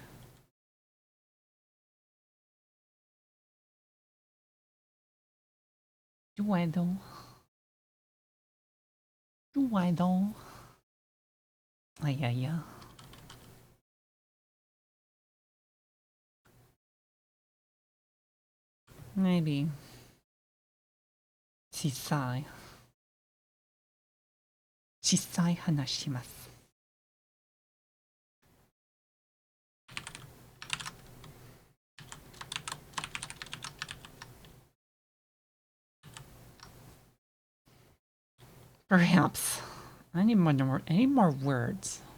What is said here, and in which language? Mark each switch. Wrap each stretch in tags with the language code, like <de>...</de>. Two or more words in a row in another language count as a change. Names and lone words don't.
<en>Do I though? Do I though? Yeah. Maybe. Shisai. Shisai hanashimasu. Perhaps. I need more words.</en>